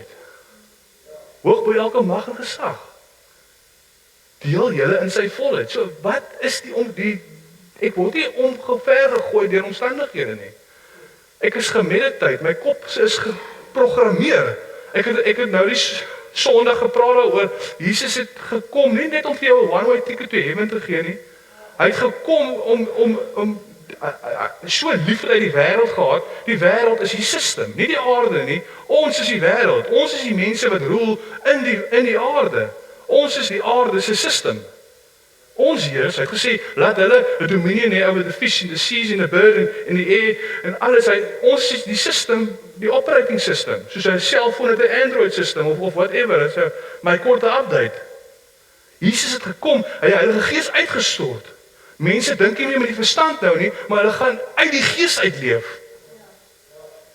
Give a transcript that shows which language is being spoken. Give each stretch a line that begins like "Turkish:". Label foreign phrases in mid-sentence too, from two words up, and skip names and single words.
Afrikaans: Hoog bo elke mag en gesag. Deel julle in sy volheid. So wat is ek word nie omgever gegooi deur omstandighede nie. Ek is gemeditate, my kop is geprogrammeer. Ek het nou die Sondag gepraat daaroor. Jesus het gekom nie net om vir jou 'n
English: one-way ticket to heaven
Afrikaans: te gee nie. Hy het gekom om so lief uit die wêreld gehad. Die wêreld is die system, nie die aarde nie. Ons is die wêreld. Ons is die mense wat roel in die aarde. Ons is die aarde se system. Ons Here, hy het gesê, laat hulle 'n dominion hê
English: over the fish and the seas and the bird and the air
Afrikaans: en alles. Ons is die system, die
English: operating system.
Afrikaans: Soos 'n selfoon het 'n Android system of whatever. So my korte update. Jesus het gekom, hy het die Heilige Gees uitgestort. Mense dink nie meer met die verstand nou nie, maar hulle gaan uit die Gees uitleef.